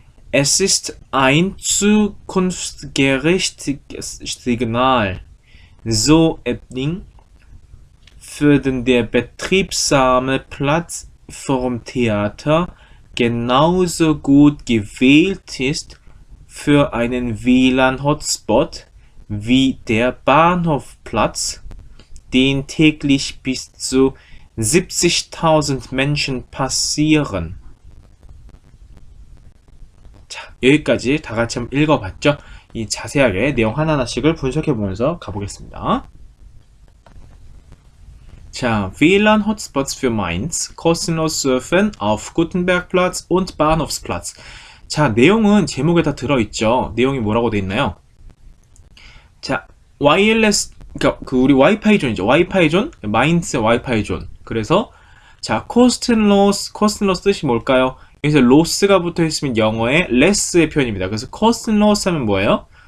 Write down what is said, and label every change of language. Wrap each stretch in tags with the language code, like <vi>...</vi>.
<de>Es ist ein zukunftsgerichtetes Signal, so Ebling, für den der betriebsame Platz vorm Theater genauso gut gewählt ist für einen WLAN-Hotspot wie der Bahnhofplatz, den täglich bis zu 70.000 Menschen passieren.</de> <ko>자, 여기까지 다 같이 한번 읽어봤죠? 이 자세하게 내용 하나하나씩을 분석해보면서 가보겠습니다.</ko> <de>자, WLAN Hotspots für Mainz, kostenlos surfen auf Gutenbergplatz und Bahnhofsplatz.</de> <ko>자, 내용은 제목에 다 들어있죠. 내용이 뭐라고 돼 있나요? 자, 와이어리스, 그러니까 그 우리 와이파이 존이죠. 와이파이 존, 마인츠 와이파이 존. 그래서 자, 코스트로스 뜻이 뭘까요? 여기서 로스가 붙어 있으면 영어의 레스의 표현입니다. 그래서 코스트로스 하면 뭐예요?</ko>